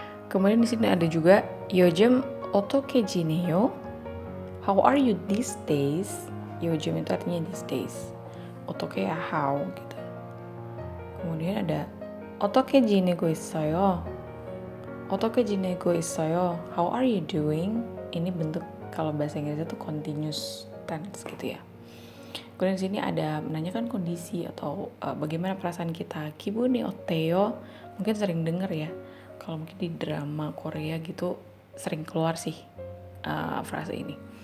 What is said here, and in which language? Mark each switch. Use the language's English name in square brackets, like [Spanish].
[Indonesian] Kemudian di sini ada juga [Korean] 요즘 어떻게 지내요? [English] How are you these days? [Korean] 요즘 [Indonesian] itu artinya [English] these days. [Korean] 어떻게 [Indonesian] ya [English] how [Indonesian] gitu. Kemudian ada [Korean] 어떻게 지내고 있어요? 어떻게 지내고 있어요? [English] How are you doing? [Indonesian] Ini bentuk kalau bahasa Inggris itu continuous tense gitu ya. Kemudian di sini ada menanyakan kondisi atau bagaimana perasaan kita. [Korean] 기분이 어때요? [Indonesian] Mungkin sering dengar ya. Kalau mungkin di drama Korea gitu sering keluar sih frase ini.